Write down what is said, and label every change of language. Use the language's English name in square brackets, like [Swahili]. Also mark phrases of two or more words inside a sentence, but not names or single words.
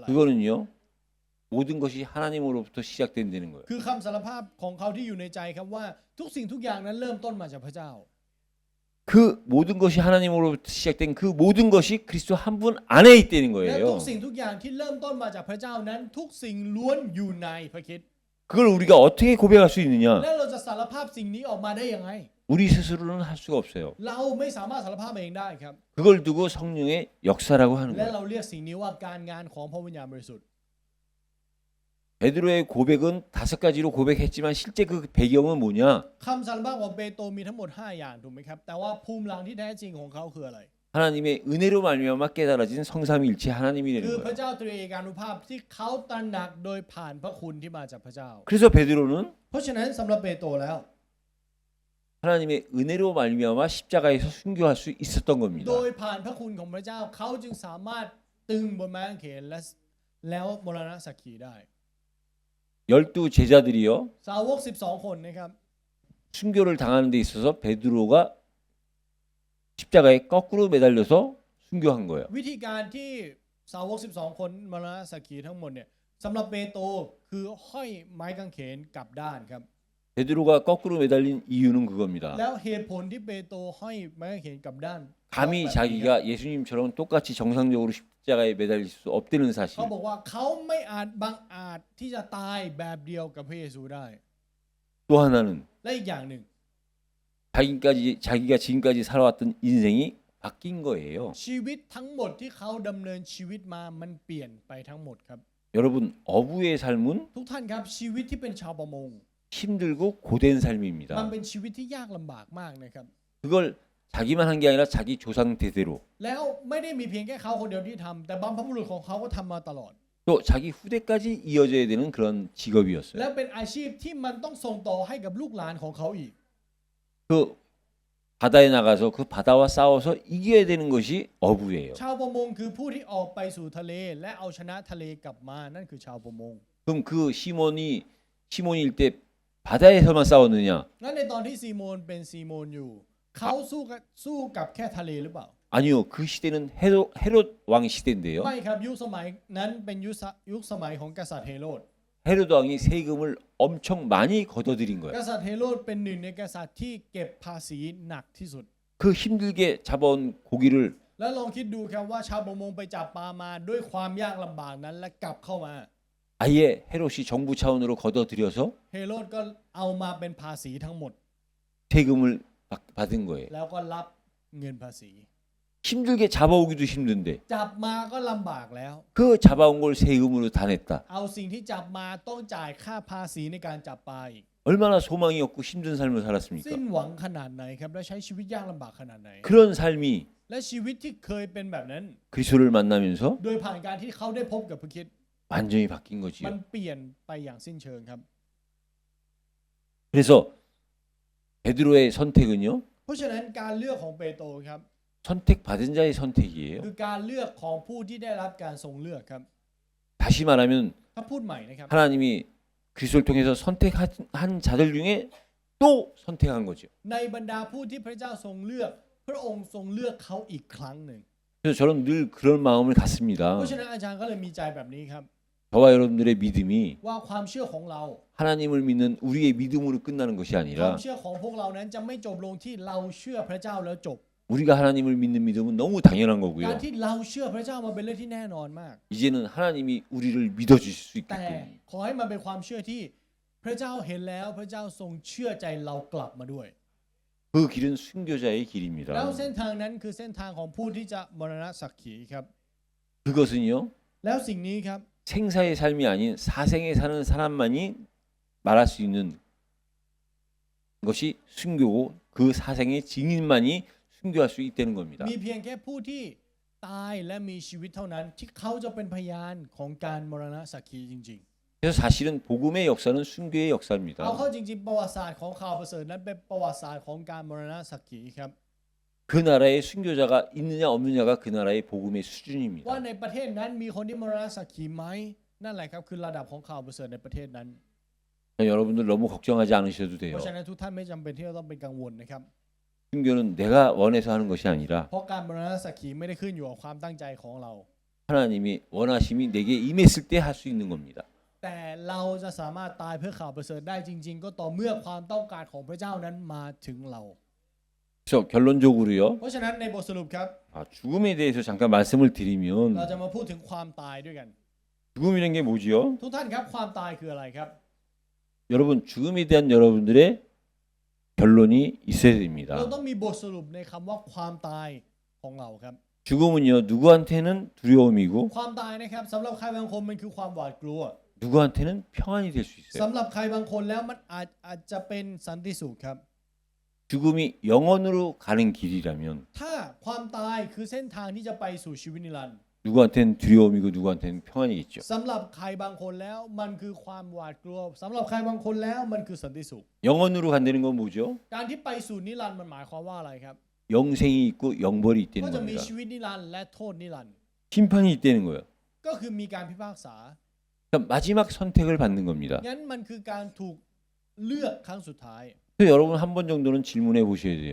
[Korean] 그거는요. 모든 것이 하나님으로부터 시작된다는 거예요. [Thai] คือคำสารภาพของเขาที่อยู่ในใจครับว่าทุกสิ่งทุกอย่างนั้นเริ่มต้นมาจากพระเจ้า [Korean] 그 모든 것이 하나님으로부터 시작된 그 모든 것이 그리스도 한 분 안에 있다는 [Thai] และทุ [Korean] 거예요. [Thai] กสิ่งทุกอย่างที่เริ่มต้นมาจากพระเจ้านั้นทุกสิ่งล้วนอยู่ในพระคริสต์ [Korean] 그걸 우리가 어떻게 고백할 수 있느냐? [Thai] และเราจะสารภาพสิ่งนี้ออกมาได้ยังไง [Korean] 우리 스스로는 할 수가 없어요. [Thai] เราไม่สามารถสารภาพเองได้ครับ [Korean] 그걸 두고 성령의 역사라고 하는 [Thai] และ [Korean] 거예요. [Thai] เราเรียกสิ่งนี้ว่าการงานของพระวิญญาณบริสุทธิ์ [Korean] 베드로의 고백은 5가지로 고백했지만 실제 그 배경은 뭐냐? [Thai] คำสารภาพของเปโตรมีทั้งหมด5อย่างถูกไหมครับแต่ว่าภูมิหลังที่แท้จริงของเขาคืออะไร [Korean] 하나님의 은혜로 말미암아 깨달아진 성삼위일체 [Thai] คือ [Korean] 하나님이라는 [Thai] พระ [Korean] 거예요. [Thai] เจ้าตรีเอกานุภาพที่เขาตระหนักโดยผ่านพระคุณที่มาจากพระเจ้า [Korean] 그래서 베드로는 [Thai] เพราะฉะนั้นสำหรับเปโตรแล้ว [Korean] 하나님의 은혜로 말미암아 십자가에서 순교할 수 있었던 [Thai] โด [Korean] 겁니다. [Thai] ยผ่านพระคุณของพระเจ้าเขาจึงสามารถตึงบนไม้กางเขนแล้วมรณะสักขีได้ [Korean] 12 제자들이요 [Thai] สาวก12คนนะครับ [Korean] 순교를 당하는 데 있어서 베드로가 십자가에 거꾸로 매달려서 순교한 거예요. [Thai] วิธีการที่สาวก12คนมรณะสักขีทั้งหมดเนี่ยสำหรับเปโตรคือห้อยไม้กางเขนกลับด้านครับ [Korean] 베드로가 거꾸로 매달린 이유는 그겁니다. [Thai] แล้วเหตุผลที่เปโตรห้อยไม้กางเขนกลับด้าน [Korean] 감히 자기가 예수님처럼 똑같이 정상적으로 십자가에 매달릴 수 없다는 [Thai] เขา [Korean] 사실. [Thai] บอกว่าเขาไม่อาจบังอาจที่จะตายแบบเดียวกับพระเยซูได้ [Korean] 또 하나는 [Thai] และอีกอย่างหนึ่ง [Korean] 자기가 지금까지 살아왔던 인생이 바뀐 거예요. [Thai] ชีวิตทั้งหมดที่เขาดำเนินชีวิตมามันเปลี่ยนไปทั้งหมดครับ [Korean] 여러분 어부의 삶은 [Thai] ทุกท่านครับชีวิตที่เป็นชาวประมง [Korean] 힘들고 고된 [Thai] มัน [Korean] 삶입니다. [Thai] เป็นชีวิตที่ยากลำบากมากนะครับ [Korean] 그걸 자기만 한 게 아니라 자기 조상 대대로 [Thai] แล้วไม่ได้มีเพียงแค่เขาคนเดียวที่ทำแต่บรรพบุรุษของเขาก็ทำมาตลอด [Korean] 또 자기 후대까지 이어져야 되는 그런 직업이었어요. [Thai] และเป็นอาชีพที่มันต้องส่งต่อให้กับลูกหลานของเขาอีก [Korean] 그 바다에 나가서 그 바다와 싸워서 이겨야 되는 것이 어부예요. [Thai] ชาวประมงคือผู้ที่ออกไปสู่ทะเลและเอาชนะทะเลกลับมานั่นคือชาวประมง [Korean] 그럼 그 시몬일 때 바다에서만 싸웠느냐? [Thai] งั้นในตอนที่ซีโมนเป็นซีโมนอยู่เขาสู้กับแค่ทะเลหรือเปล่า [Korean] 아니요. 그 시대는 헤롯 왕 시대인데요. [Thai] ไม่ครับยุคสมัยนั้นเป็นยุคสมัยของกษัตริย์เฮโรด [Korean] 헤롯 왕이 세금을 엄청 많이 걷어들인 [Thai] ก [Korean] 거예요. [Thai] ษัตริย์เฮโรดเป็นหนึ่งในกษัตริย์ที่เก็บภาษีหนักที่สุด [Korean] 그 힘들게 잡아온 고기를 [Thai] แล้วลองคิดดูครับว่าชาวประมงไปจับปลามาด้วยความยากลำบากนั้นและกลับเข้ามา [Korean] 아예 헤롯이 정부 차원으로 걷어들여서 [Thai] เฮโรดก็เอามาเป็นภาษีทั้งหมด [Korean] 세금을 받은 거예요. [Thai] แล้วก็รับเงินภาษี [Korean] 힘들게 잡아오기도 힘든데 [Thai] จับมาก็ลำบากแล้ว [Korean] 그 잡아온 걸 세금으로 다 냈다. [Thai] เอาสิ่งที่จับมาต้องจ่ายค่าภาษีในการจับปลาอีก [Korean] 얼마나 소망이 없고 힘든 삶을 [Thai] สิ้น [Korean] 살았습니까? [Thai] หวังขนาดไหนครับและใช้ชีวิตยากลำบากขนาดไหน [Korean] 그런 삶이 [Thai] และชีวิตที่เคยเป็นแบบนั้น [Korean] 그리스도를 만나면서 [Thai] โดยผ่านการที่เขาได้พบกับพระคริสต์ [Korean] 완전히 바뀐 [Thai] มัน [Korean] 거지요. [Thai] เปลี่ยนไปอย่างสิ้นเชิงครับ [Korean] 그래서 베드로의 선택은요. [Thai] เพราะฉะนั้นการเลือกของเปโตรครับ [Korean] 선택받은 자의 선택이에요. [Thai] คือการเลือกของผู้ที่ได้รับการทรงเลือกครับ [Korean] 다시 말하면 [Thai] ถ้าพูดใหม่นะครับ [Korean] 하나님이 그리스도를 통해서 선택한 자들 중에 또 선택한 거죠. [Thai] ในบรรดาผู้ที่พระเจ้าทรงเลือก พระองค์ทรงเลือกเขาอีกครั้งหนึ่ง [Korean] 그래서 저는 늘 그런 마음을 [Thai] เพ [Korean] 갖습니다. [Thai] ราะฉะนั้นอาจารย์ก็เลยมีใจแบบนี้ครับ [Korean] 저와 여러분들의 믿음이 [Thai] ว่าความเชื่อของเรา [Korean] 하나님을 믿는 우리의 믿음으로 끝나는 것이 [Thai] ความ [Korean] 아니라 [Thai] เชื่อของพวกเรานั้นจะไม่จบลงที่เราเชื่อพระเจ้าแล้วจบ [Korean] 우리가 하나님을 믿는 믿음은 너무 당연한 [Thai] การ [Korean] 거고요. [Thai] ที่เราเชื่อพระเจ้ามาเป็นเรื่องที่แน่นอนมาก [Korean] 이제는 하나님이 우리를 믿어주실 수 [Thai] แต่ [Korean] 있게끔 [Thai] ขอให้มันเป็นความเชื่อที่พระเจ้าเห็นแล้วพระเจ้าทรงเชื่อใจเรากลับมาด้วย [Korean] 그 길은 순교자의 [Thai] แล้ว [Korean] 길입니다. [Thai] เส้นทางนั้นคือเส้นทางของผู้ที่จะมรณะสักขีครับ [Korean] 그것은요. [Thai] แล้วสิ่งนี้ครับ [Korean] 생사의 삶이 아닌 사생에 사는 사람만이 말할 수 있는 것이 순교고 그 사생의 증인만이 순교할 수 있다는 겁니다. [Thai] มีเพียงแค่ผู้ที่ตายและมีชีวิตเท่านั้นที่เขาจะเป็นพยานของการมรณะสักขีจริง [Korean] 그래서 사실은 복음의 역사는 순교의 [Thai] ๆ เอา [Korean] 역사입니다. [Thai] เข้าจริงๆประวัติศาสตร์ของข่าวประเสริฐนั้นเป็นประวัติศาสตร์ของการมรณะสักขีครับ [Korean] 그 나라에 순교자가 있느냐 없느냐가 그 나라의 복음의 [Thai] ว่า [Korean] 수준입니다. [Thai] ในประเทศนั้นมีคนที่มรณะสักขีไหมนั่นแหละครับคือระดับของข่าวประเสริฐในประเทศนั้น [Korean] 여러분들 너무 걱정하지 않으셔도 [Thai] เพ [Korean] 돼요. [Thai] ราะฉะนั้นทุกท่านไม่จำเป็นที่จะต้องเป็นกังวลนะครับ [Korean] 순교는 내가 원해서 하는 것이 아니라 [Thai] เพราะการมรณะสักขีไม่ได้ขึ้นอยู่กับความตั้งใจของเรา [Korean] 하나님이 원하심이 내게 임했을 때 할 수 있는 겁니다. [Thai] แต่เราจะสามารถตายเพื่อข่าวประเสริฐได้จริง ๆ ก็ต่อเมื่อความต้องการของพระเจ้านั้นมาถึงเรา [Korean] 그래서 결론적으로요. [Thai] เพราะฉะนั้นในบทสรุปครับ [Korean] 죽음에 대해서 잠깐 말씀을 [Thai] เรา [Korean] 드리면 [Thai] จะมาพูดถึงความตายด้วยกัน [Korean] 죽음이란 게 뭐지요? [Thai] ทุกท่านครับความตายคืออะไรครับ [Korean] 여러분 죽음에 대한 여러분들의 결론이 있어야 됩니다. [Thai] เราต้องมีบทสรุปในคำว่าความตายของเราครับ [Korean] 죽음은요 누구한테는 두려움이고 [Thai] ความตายนะครับสำหรับใครบางคนมันคือความหวาดกลัว [Korean] 누구한테는 평안이 될 수 있어요. [Thai] สำหรับใครบางคนแล้วมันอาจจะเป็นสันติสุขครับ [Korean] 죽음이 영원으로 가는 길이라면 [Thai] ถ้าความตายคือเส้นทางที่จะไปสู่ชีวิตนิรันดร์ [Korean] 누구한테는 두려움이고 누구한테는 평안이겠죠. [Thai] สำหรับใครบางคนแล้วมันคือความหวาดกลัวสำหรับใครบางคนแล้วมันคือสันติสุข [Korean] 영원으로 간다는 건 뭐죠? [Thai] การที่ไปสู่นิรันดร์มันหมายความว่าอะไรครับ [Korean] 영생이 있고 영벌이 [Thai] ก็ [Korean] 있다는 [Thai] จะมี [Korean] 겁니다. [Thai] ชีวิตนิรันดร์และโทษนิรันดร์ [Korean] 심판이 있다는 거예요. [Thai] ก็คือมีการพิพากษา [Korean] 그러니까 마지막 선택을 받는 겁니다. [Thai] งั้นมันคือการถูกเลือกครั้งสุดท้าย [Korean] 그래서 여러분 한 번 정도는 질문해 보셔야 돼요.